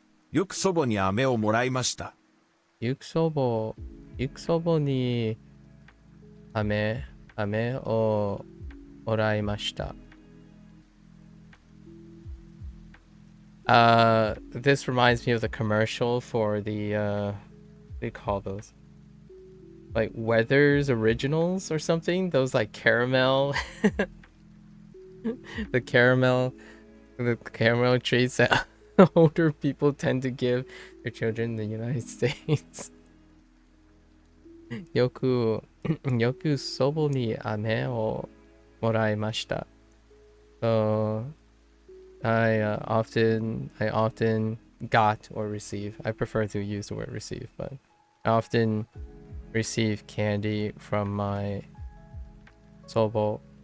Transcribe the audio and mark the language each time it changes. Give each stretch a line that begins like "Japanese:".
Japanese: よく祖母に飴をもらいました。ゆくそぼに飴をもらいました。
English: This reminds me of the commercial for the what do you call those? Like Weathers Originals or something? Those like caramel the caramel treats that older people tend to give their children in the United States.
Japanese: よく祖母に飴をもらいました。
English: So I often got or receive. I prefer to use the word receive, but I often receive candy from my 祖母。